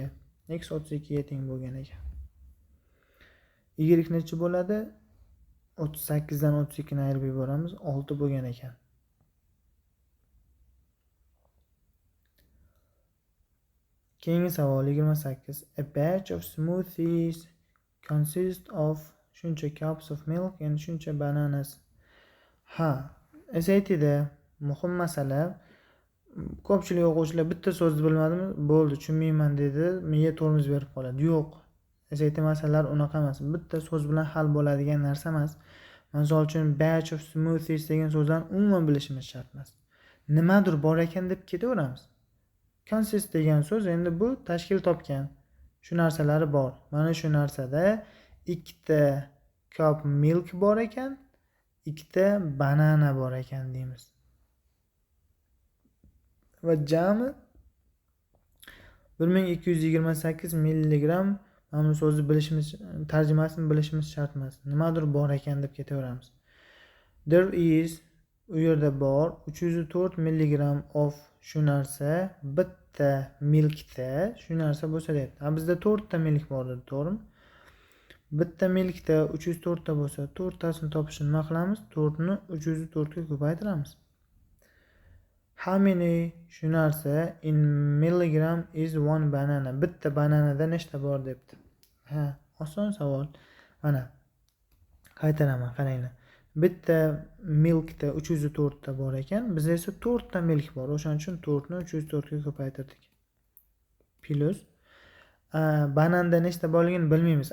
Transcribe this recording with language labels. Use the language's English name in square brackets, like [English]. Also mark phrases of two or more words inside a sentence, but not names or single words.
[Uzbek] X 32 ga teng bo'lgan ekan. Y necha bo'ladi? 38 dan 32 ni ayirib yuboramiz, 6 bo'lgan ekan. Keyingi savol 28. [English] A batch of smoothies consists of shuncha cups of milk and shuncha bananas. [Uzbek] SAT'da muhim masala. Ko'pchilik o'quvchilar bitta so'zni bilmadimi? Bo'ldi, tushunmayman dedi, menga tormoz berib qoladi. Yo'q. SAT masalalar unaqa emas. Bitta so'z bilan hal bo'ladigan narsa emas. Misol uchun [English] batch of smoothies [Uzbek] degan so'zdan umuman bilishimiz shart emas. Nimadir bor ekan deb ketaveramiz. Consist degan so'z endi bu tashkil topgan. Shu narsalari bor. Mana shu narsada ikkita [English] cup milk [Uzbek] bor ekan, ikkita banana bor ekan deymiz. Va jami 1228 milligram. Mana bu so'zni bilishimiz, tarjimasini bilishimiz shart emas. Nimadir bor ekan deb ketaveramiz. [English] There is, [Uzbek] u yerda bor 304 [English] milligram of [Uzbek] shu narsa bitta milkda shu narsa bo'lsa deyapti. Bizda 4 ta milk bor edi, to'g'rimi? Bitta milkda 304 ta bo'lsa, 4 tasini topishni nima qilamiz? 4 ni 304 ga ko'paytiramiz. [English] How many [Uzbek] shu narsa [English] in milligram is one banana? [Uzbek] Bitta bananada nechta bor debdi. Oson savol. Mana qaytaraman, qaranglar. Bitta milkda 304 ta bor ekan, bizda esa 4 ta milk bor. O'shaning uchun 4 ni 304 ga ko'paytirdik. Plus bananda nechta borligini bilmaymiz.